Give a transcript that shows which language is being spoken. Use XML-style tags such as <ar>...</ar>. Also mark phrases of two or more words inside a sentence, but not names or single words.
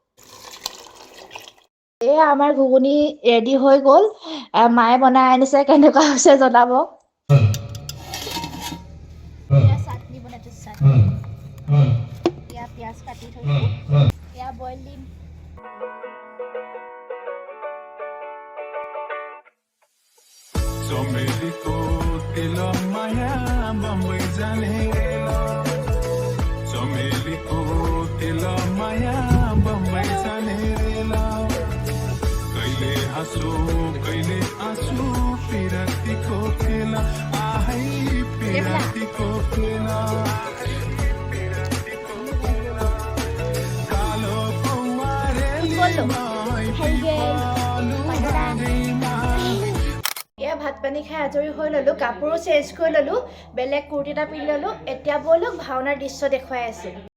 <as>এয়া আমাৰ ঘুগুনি ৰেডি হৈ গ'ল। মায়ে বনাই আনিছে, কেনেকুৱা হৈছে জনাব। এয়া চাটনি বনাইছোঁ, চাটনি। এয়া পিঁয়াজ কাটি থৈছোঁ। এয়া বইল দিম।</as> <ne>चमेलीको तेल माया बम्बई जाने चमेलीको तेल माया बम्बई जाने कहिले हाँसो कहिले आँसु पिरातीको खेला आहै पिरातीको खेला कालो</ne> <as>এয়া ভাত পানী খাই আজৰি হৈ ল'লোঁ, কাপোৰো চেঞ্জ কৰি ল'লোঁ, বেলেগ কুৰ্তি এটা পিন্ধি ল'লোঁ। এতিয়া ব'লক ভাওনাৰ দৃশ্য দেখুৱাই আছোঁ।</as>